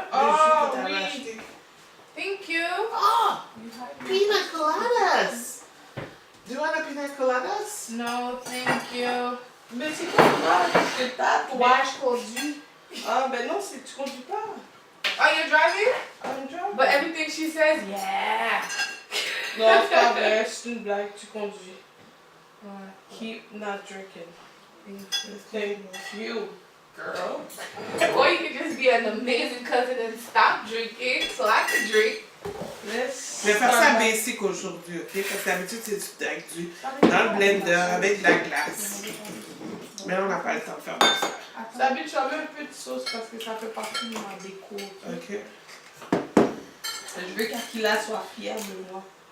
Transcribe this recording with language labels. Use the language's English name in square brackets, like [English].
[French] Oh, que t'avais oui. acheté. [English] Thank you. Oh! You have- Pina coladas! Do you want a pina coladas? No, thank you. [French] Mais c'est quoi, toi? Que t'as, toi? Ouais, je conduis. Ah, ben non, c'est que tu conduis pas. [English] Oh, you're driving? I'm driving. But everything she says, yeah. [French] Non, c'est pas vrai, c'est une blague, tu conduis. Ouais. [English] Keep not drinking. Thank you, girl. Or you could just be an amazing cousin and stop drinking so I can drink. Let's [French] Je vais faire ça [English] start. [French] basic aujourd'hui, ok? Parce que d'habitude, c'est avec du dans le blender avec de la glace. Mais là, on n'a pas le temps de faire ça. D'habitude, je mets un peu de sauce parce que ça fait partie de ma déco. Ok. Je veux qu'Akila soit fière de moi.